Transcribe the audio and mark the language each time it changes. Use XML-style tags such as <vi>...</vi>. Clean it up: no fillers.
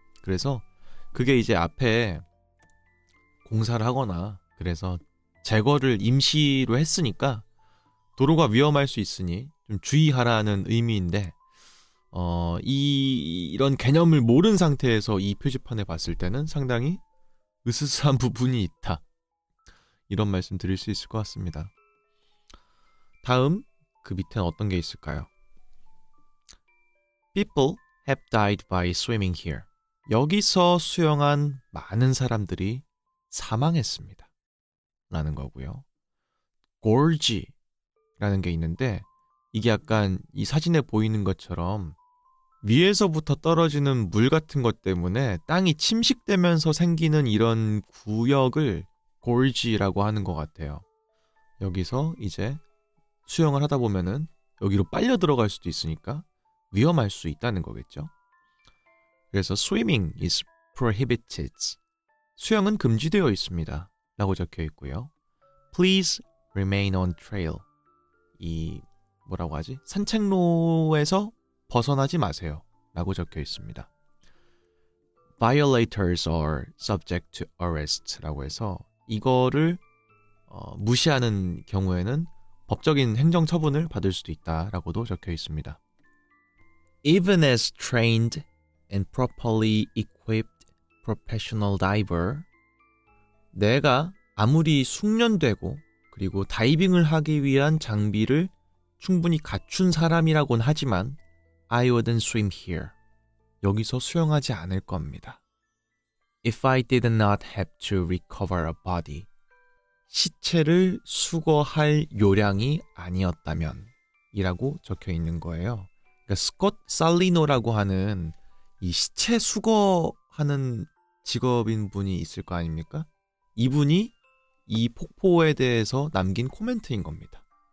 <ko>그래서 그게 이제 앞에 공사를 하거나 그래서 제거를 임시로 했으니까 도로가 위험할 수 있으니 좀 주의하라는 의미인데 이런 개념을 모른 상태에서 이 표지판에 봤을 때는 상당히 으스스한 부분이 있다. 이런 말씀 드릴 수 있을 것 같습니다. 다음 그 밑에는 어떤 게 있을까요?</ko> <en>People have died by swimming here.</en> <ko>여기서 수영한 많은 사람들이 사망했습니다. 라는 거고요. Gorge 라는 게 있는데 이게 약간 이 사진에 보이는 것처럼 위에서부터 떨어지는 물 같은 것 때문에 땅이 침식되면서 생기는 이런 구역을 gorge라고 하는 것 같아요. 여기서 이제 수영을 하다 보면은 여기로 빨려 들어갈 수도 있으니까 위험할 수 있다는 거겠죠. 그래서</ko> <en>swimming is prohibited.</en> <ko>수영은 금지되어 있습니다. 라고 적혀 있고요.</ko> <en>Please remain on trail.</en> <ko>이 뭐라고 하지? 산책로에서 벗어나지 마세요. 라고 적혀 있습니다.</ko> <en>Violators are subject to arrest</en> <ko>라고 해서 이거를 무시하는 경우에는 법적인 행정처분을 받을 수도 있다라고도 적혀 있습니다.</ko> <en>Even as trained and properly equipped professional diver,</en> <ko>내가 아무리 숙련되고 그리고 다이빙을 하기 위한 장비를 충분히 갖춘 사람이라고는 하지만</ko> <en>I wouldn't swim here.</en> <ko>여기서 수영하지 않을 겁니다.</ko> <en>If I did not have to recover a body.</en> <ko>시체를 수거할 요량이 아니었다면 이라고 적혀 있는 거예요. 그러니까 스콧 살리노라고 하는 이 시체 수거하는 직업인 분이 있을 거 아닙니까? 이분이 이 폭포에 대해서 남긴 코멘트인 겁니다.</ko>